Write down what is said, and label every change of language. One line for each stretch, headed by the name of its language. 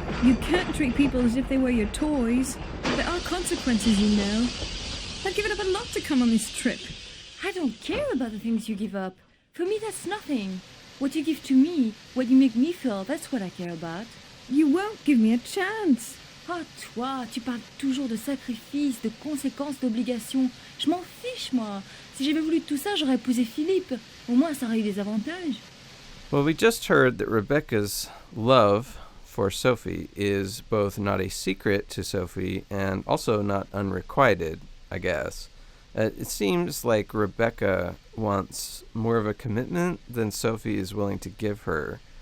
English: You can't treat people as if they were your toys. There are consequences, you know. I've given up a lot to come on this trip. I don't care about the things you give up. For me, that's nothing. What you give to me, what you make me feel, that's what I care about. You won't give me a chance.
French: Ah, toi, tu parles toujours de sacrifices, de conséquences, d'obligations. Je m'en fiche, moi. Si j'avais voulu tout ça, j'aurais épousé Philippe. Au moins, ça aurait eu des avantages.
English: Well, we just heard that Rebecca's love for Sophie is both not a secret to Sophie and also not unrequited, I guess. It seems like Rebecca wants more of a commitment than Sophie is willing to give her.